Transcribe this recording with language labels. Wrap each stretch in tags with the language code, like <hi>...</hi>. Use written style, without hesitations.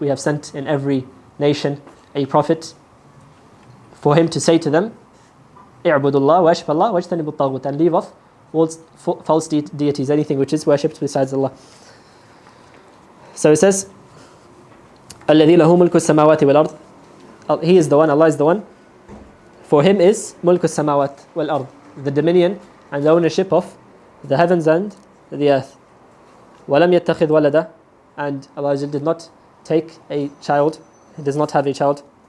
<en>We have sent in every nation a prophet for him to say to them,</en> <ar>اعْبُدُوا اللَّهَ وَاشْفَ اللَّهَ وَاجْتَنِبُوا الطَّاغُوتَ,</ar> <en>and leave off all false deities, anything which is worshipped besides Allah. So it says,</en> <ar>الَّذِي لَهُ مُلْكُ السَّمَاوَاتِ وَالْأَرْضِ.</ar> <en>He is the one, Allah is the one. For Him is</en> <ar>مُلْكُ السَّمَاوَاتِ وَالْأَرْضِ,</ar> <en>the dominion and the ownership of the heavens and the earth.</en> <ar>وَلَمْ يَتَّخِذْ وَلَدًا,</ar> <en>and Allah did not take a child, He does not have a child.</en>